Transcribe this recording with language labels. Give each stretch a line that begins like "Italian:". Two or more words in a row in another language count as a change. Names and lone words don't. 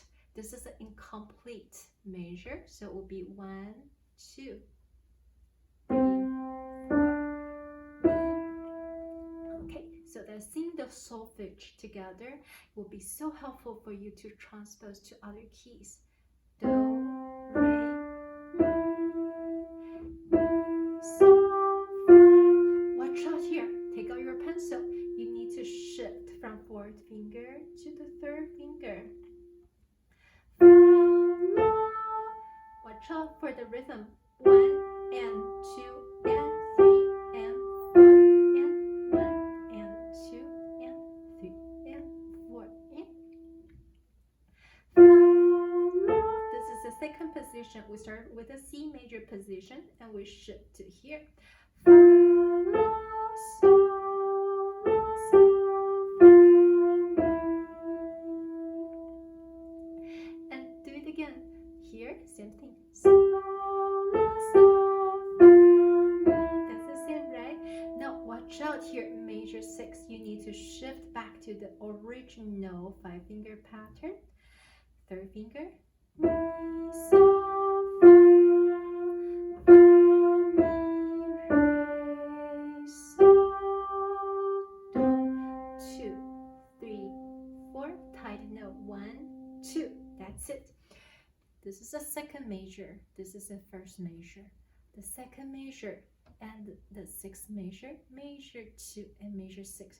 English: This is an incomplete measure, so it will be 1, 2, 3, 4. Okay, so that sing the solfege together will be so helpful for you to transpose to other keys. Do, re, mi, sol, fa. Watch out here. Take out your pencil. You need to shift from fourth finger to the third finger. Fa, la. Watch out for the rhythm. 1 and 2 and 3 and 4 and 1 and 2 and 3 and 4 and fa, la. This is the second position. We start with a C major position and we shift to here. Fa, la, sol, la, sol, fa, la. And do it again. Here, same thing. Sol, la, sol, fa, la. That's the same, right? Now watch out here, major 6. You need to shift back to the original 5-finger pattern. Third finger. Mi, sol, fa, fa, mi, re, sol, do. 2, 3, 4. Tighten 1, 2. That's it. This is the second measure. This is the first measure. The second measure and the sixth measure, measure 2 and measure 6.